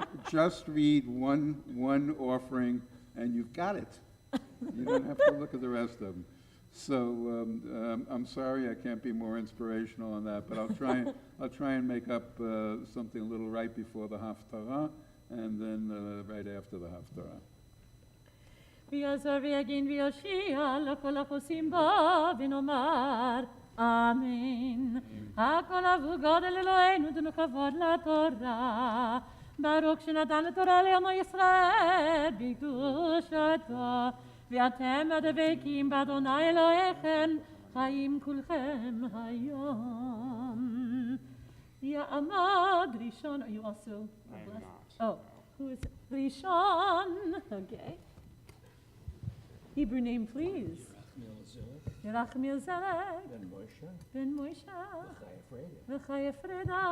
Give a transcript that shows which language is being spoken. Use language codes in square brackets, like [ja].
[en] Just read one offering and you've got it. You don't have to look at the rest of them. So I'm sorry I can't be more inspirational on that, but I'll try and make up something a little right before the Haftarah and then right after the Haftarah. [he] ויעזור ויגן ויושיע לכל החוסים בו ונאמר אמן. הכל אבו גודל אלוהינו תנו כבוד לתורה. ברוך שנתן לתורה לעמו ישראל בקדושתו. ואתם הדבקים באדוני אלוהיכם חיים כולכם היום. יעמד ראשון, [en] are you also blessed? Oh, who is it? Rishon, okay. Hebrew name, please. Yerachmiel Zelek. Ben Moshe. V'chaya Freda.